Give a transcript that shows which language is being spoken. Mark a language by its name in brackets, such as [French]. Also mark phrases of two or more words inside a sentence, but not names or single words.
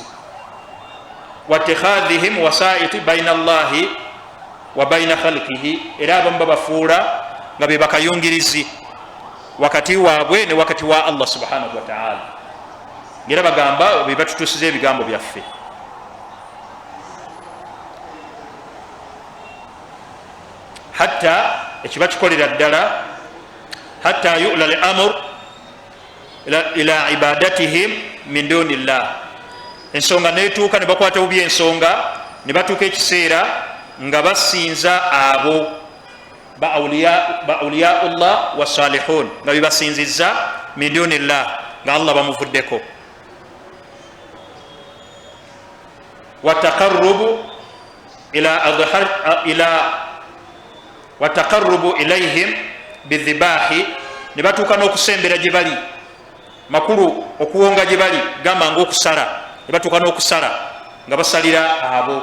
[Arabic] واتخاذهم وسائط بين الله وبين خلقه, [Ganda] era abamu babafuula nga be bakayungirizi wakati waabwe ne wakati wa [Arabic] الله سبحانه وتعالى. [Ganda] Era bagamba be batutusiza ebigambo byaffe. Hatta ekibakikolera ddala [Arabic] حتى يؤول الأمر إلى عبادتهم من دون الله, [Ganda] ensonga netuuka ne bakwata bubi ensonga, ne batuuka ekiseera nga basinza abo ba [Arabic] أولياء الله والصالحون, [Ganda] nga bebasinziza [Arabic] من دون الله, [Ganda] nga Allah bamuvuddeko. [Arabic] والتقرب إليهم بالذبائح, [Ganda] ne batuuka n'okusembera gye bali, makulu okuwonga gye bali, gamba ngaokusala, ne batuuka n'okusala nga basalira abo.